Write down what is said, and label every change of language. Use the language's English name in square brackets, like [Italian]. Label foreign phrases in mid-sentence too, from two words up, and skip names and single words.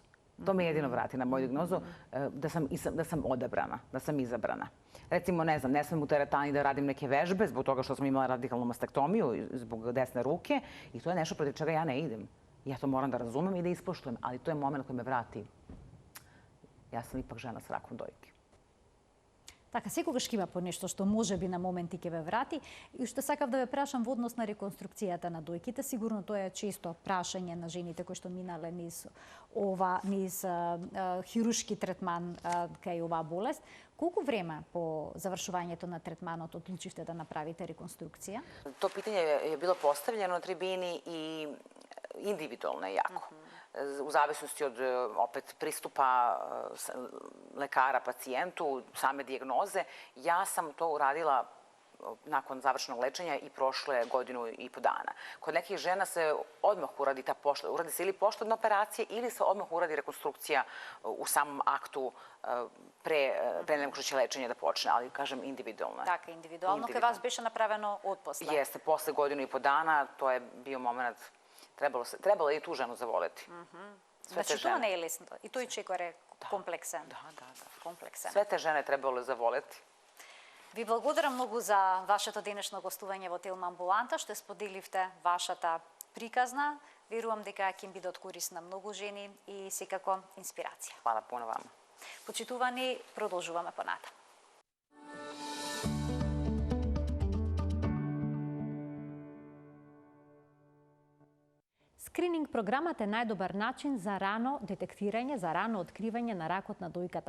[Serbian] To me jedino vrati na moju dijagnozu da sam odabrana, da sam izabrana. Recimo, ne znam, ne smem u teretani da radim neke vežbe zbog toga što sam imala radikalnu mastektomiju zbog desne ruke i to je nešto protiv čega ja ne idem. Ja to moram da razumem i da ispoštujem, ali to je moment koji me vrati. Ja sam ipak žena s rakom dojke. [Macedonian] Така, секогаш има по нешто што може би на моменти ќе ве врати. И што сакав да ве прашам во однос на реконструкцијата на дојките, сигурно тоа е често прашање на жените кои што минале низ хируршки третман кај оваа болест. Колку време по завршувањето на третманот одлучивте да направите реконструкција? [Serbian] To pitanje je bilo postavljeno na tribini i individualno je jako. U zavisnosti od opet pristupa lekara pacijentu, same dijagnoze. Ja sam to uradila nakon završenog lečenja i prošle 1.5 godina. Kod nekih žena se odmah uradi se ili poštodna operacija ili se odmah uradi rekonstrukcija u samom aktu pre nego što će lečenje da počne, ali kažem individualno. [Macedonian] Така, индивидуално кај вас беше направено отпосле. [Serbian] Jeste, posle 1.5 godina, to je bio moment, trebalo je i tu ženu zavoleti. [Macedonian] Значи тоа не е лесно. И тој чекор е комплексен. [Serbian] Da. Sve te žene trebalo je zavoleti. [Macedonian] Ви благодарам многу за вашето денешно гостување во Телма амбуланта, што споделивте вашата приказна. Верувам дека ќе им биде од корист на многу жени и секако инспирација. [Serbian] Hvala puno vama. [Macedonian] Почитувани, продолжуваме понатаму. Скрининг програмата е најдобар начин за рано детектирање, за рано откривање на ракот на дојката.